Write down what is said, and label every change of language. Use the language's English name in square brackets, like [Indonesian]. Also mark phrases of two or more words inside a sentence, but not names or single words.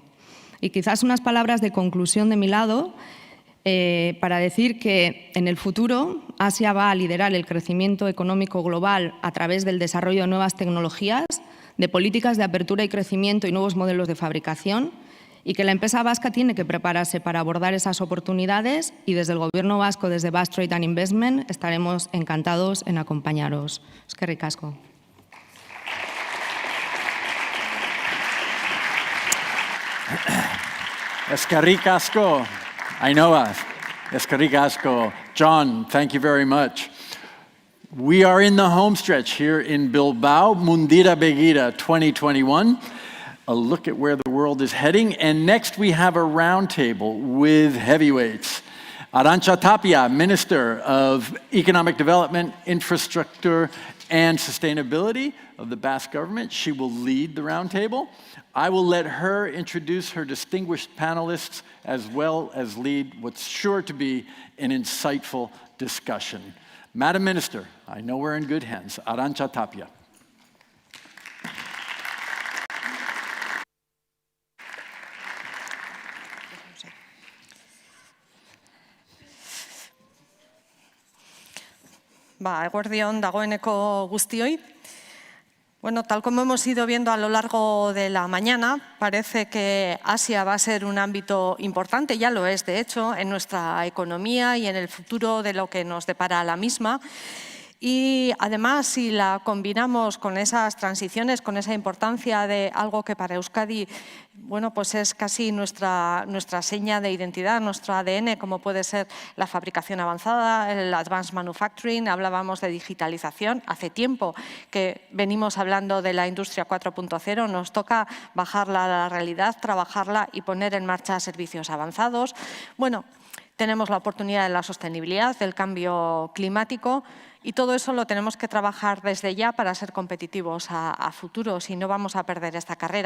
[Spanish] Y quizás unas palabras de conclusión de mi lado para decir que en el futuro Asia va a liderar el crecimiento económico global a través del desarrollo de nuevas tecnologías, de políticas de apertura y crecimiento y nuevos modelos de fabricación, y que la empresa vasca tiene que prepararse para abordar esas oportunidades y desde el Gobierno vasco, desde Basque Trade and Investment, estaremos encantados en acompañaros. [Basque] Eskerrik asko. Eskerrik asko. Ainhoa. Eskerrik asko. [English] John, thank you very much. We are in the home stretch here in Bilbao, Mundira Begira 2021. A look at where the world is heading. And next we have a roundtable with heavyweights. Arantxa Tapia, Minister of Economic Development, Infrastructure, and Sustainability of the Basque Government. She will lead the roundtable. I will let her introduce her distinguished panelists as well as lead what's sure to be an insightful discussion. Madam Minister, I know we're in good hands. Arantxa Tapia. [Basque] Eguerdion dagoeneko guztioi. [Spanish] Bueno, tal como hemos ido viendo a lo largo de la mañana, parece que Asia va a ser un ámbito importante, ya lo es de hecho, en nuestra economía y en el futuro de lo que nos depara la misma. Y además, si la combinamos con esas transiciones, con esa importancia de algo que para Euskadi, bueno, pues es casi nuestra seña de identidad, nuestro ADN, como puede ser la fabricación avanzada, el [English] advanced manufacturing, [Spanish] hablábamos de digitalización. Hace tiempo que venimos hablando de la industria 4.0, nos toca bajarla a la realidad, trabajarla y poner en marcha servicios avanzados. Bueno, tenemos la oportunidad de la sostenibilidad, del cambio climático, y todo eso lo tenemos que trabajar desde ya para ser competitivos a futuro, si no vamos a perder esta carrera.